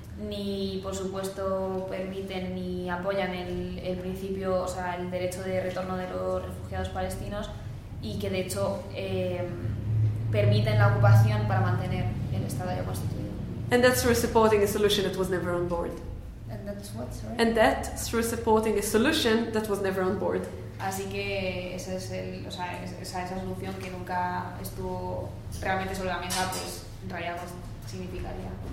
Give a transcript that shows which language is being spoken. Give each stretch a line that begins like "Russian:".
Spanish: Ni por supuesto permiten ni apoyan el principio, o sea, el derecho de retorno de los refugiados palestinos y que de hecho permiten la ocupación para mantener el Estado ya constituido.
English: And that's through supporting a solution that was never on board. And that's what, sorry? And that's through supporting a solution that was never on board.
Spanish: Así que ese es esa solución que nunca estuvo realmente sobre la mesa, pues en realidad pues, significaría.